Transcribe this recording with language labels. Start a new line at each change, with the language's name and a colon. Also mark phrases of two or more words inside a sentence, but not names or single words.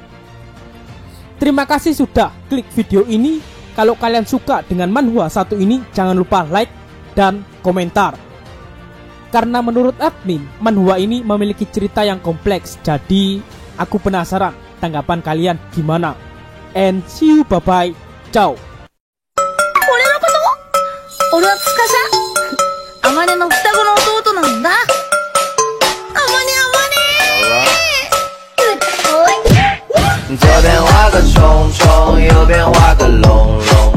Indonesian: Terima kasih sudah klik video ini. Kalau kalian suka dengan manhwa satu ini, jangan lupa like dan komentar. Karena menurut admin, manhwa ini memiliki cerita yang kompleks, jadi aku penasaran tanggapan kalian gimana.
English: And see you, bye bye, ciao.
Japanese: 俺のこと俺はつかしゃあまねの双子の弟なんだ。あまね
Chinese: 左边画个虫虫，右边画个龙龙。